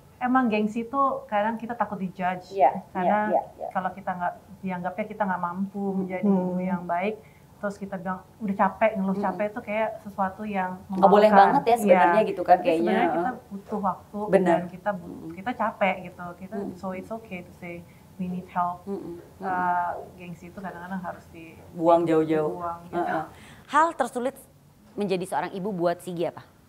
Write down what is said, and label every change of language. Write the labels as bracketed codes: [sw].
[id] Emang gengsi tuh kadang kita takut dijudge, karena kalau kita nggak dianggapnya kita nggak mampu menjadi ibu yang baik. Terus kita bilang udah capek, ngeluh capek itu kayak sesuatu yang nggak boleh banget ya sebenarnya gitu kan kayaknya. Sebenarnya kita butuh waktu dan kita capek gitu. [en] So it's okay to say we need help. [id] Gengsi itu kadang-kadang harus dibuang jauh-jauh. Gitu. Hal tersulit menjadi seorang ibu buat Sigi apa?